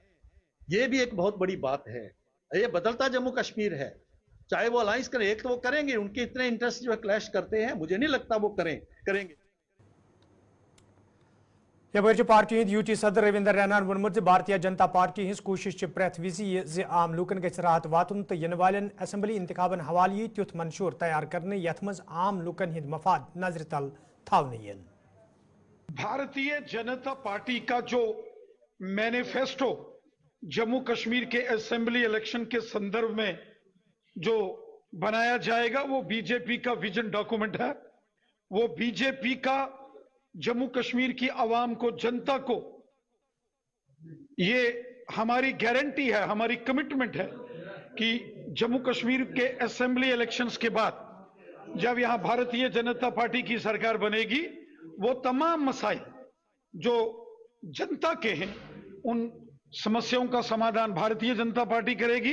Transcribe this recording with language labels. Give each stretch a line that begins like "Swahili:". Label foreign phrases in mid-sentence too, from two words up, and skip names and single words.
Hindi: ये भी एक बहुत बड़ी बात है। ये बदलता जम्मू कश्मीर है। चाहे वो अलायंस करें, एक तो वो करेंगे, उनके इतने इंटरेस्ट जो है क्लैश करते हैं, मुझे नहीं लगता वो करेंगे।
Kashmiri: यपर पार्टी हिंद यूटी सदर रविंदर रैनान वोनमुत भारतीय जनता पार्टी हिंस कोशिश प्रथ विज आम लूकन गछ राहत वातुन तो इन वालन असम्बली इंतखाबन हवाल यी त्युथ मंशूर तैयार करने यथ मज आम लूकन हिंद मफाद नजर तल थावने यन।
Hindi: भारतीय जनता पार्टी का जो मैनिफेस्टो जम्मू कश्मीर के असेंबली इलेक्शन के संदर्भ में जो बनाया जाएगा वो बीजेपी का विजन डॉक्यूमेंट है। वो बीजेपी का जम्मू कश्मीर की आवाम को, जनता को, ये हमारी गारंटी है, हमारी कमिटमेंट है कि जम्मू कश्मीर के असेंबली इलेक्शंस के बाद जब यहां भारतीय जनता पार्टी की सरकार बनेगी, वो तमाम मसाइल जो जनता के हैं उन समस्याओं का समाधान भारतीय जनता पार्टी करेगी।